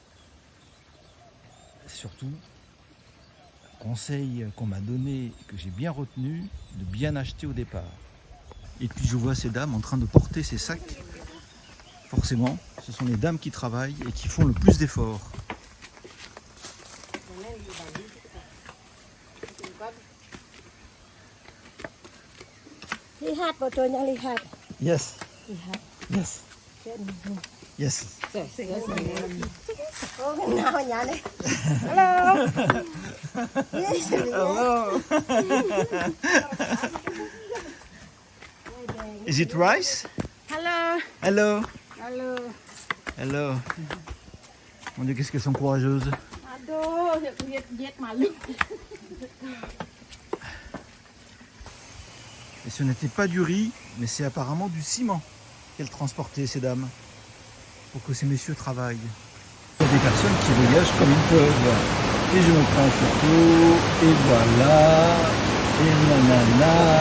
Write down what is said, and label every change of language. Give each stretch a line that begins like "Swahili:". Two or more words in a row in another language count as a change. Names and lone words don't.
French: Surtout, conseil qu'on m'a donné, que j'ai bien retenu, de bien acheter au départ. Et puis je vois ces dames en train de porter ces sacs. Forcément, ce sont les dames qui travaillent et qui font le plus d'efforts.
Indonesian: Lihat fotonya, lihat.
English: Yes,
Indonesian: Lihat.
English: yes, yes.
Indonesian: Oh, kenalnya nih. Halo.
English: Yes. Hello. Is it rice?
Indonesian: Halo.
English: Hello.
Indonesian: Halo.
English: Hello.
French: Mon Dieu, qu'est-ce qu'elles sont courageuses.
Indonesian: Aduh, lihat malu.
French: Et ce n'était pas du riz, mais c'est apparemment du ciment qu'elles transportaient, ces dames, pour que ces messieurs travaillent. Il y a des personnes qui voyagent comme ils peuvent. Et je me prends en photo, et voilà, et nanana.